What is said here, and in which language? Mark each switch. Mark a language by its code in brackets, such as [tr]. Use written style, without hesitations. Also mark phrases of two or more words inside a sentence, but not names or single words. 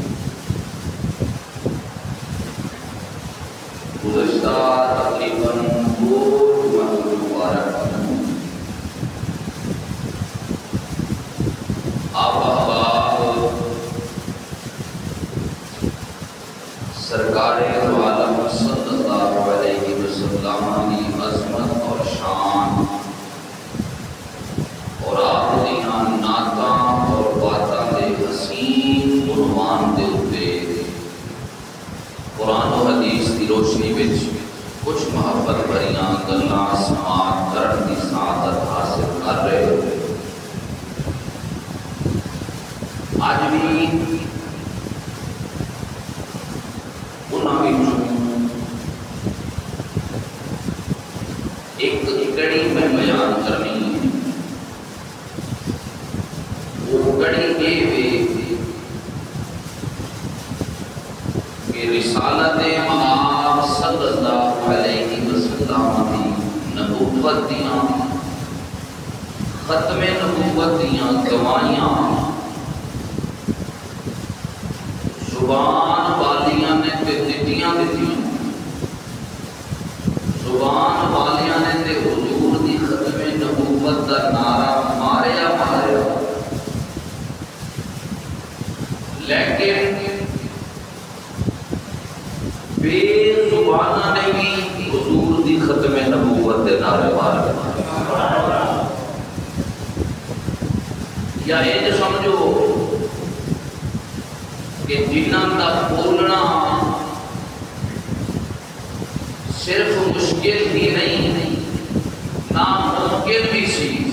[ur] گزشتہ تقریباً 2 جمعہ مبارک آپ احباب سرکار عالم [ar] صلی اللہ علیہ وسلم [ur] کی عظمت اور شان [pa] اور آپ دیاں نعتاں اور باتاں دے حسین عنوان دے اوپر قرآن و حدیث کی روشنی وچ کچھ محبت بھریاں گلاں سماعت کرن کی سعادت حاصل کر رہے ہو. [ur] آج بھی ایک کڑی میں بیان کرنی ہے. وہ کڑی یہ کہ رسالت مآب [ar] صلی اللہ علیہ وسلم [ur] کی نبوت دیاں [pa] ختم نبوت دیاں گواہیاں زبان والیاں نے تے دتیاں زبان والیاں نے تے حضور دی ختم نبوت دا نعرہ ماریا لیکن بے زبانہ نے بھی حضور دی ختم نبوت دے نعرے مارے. یا یہ سمجھو کہ جنہاں دا بولنا صرف مشکل ہی نہیں ناممکن بھی سی.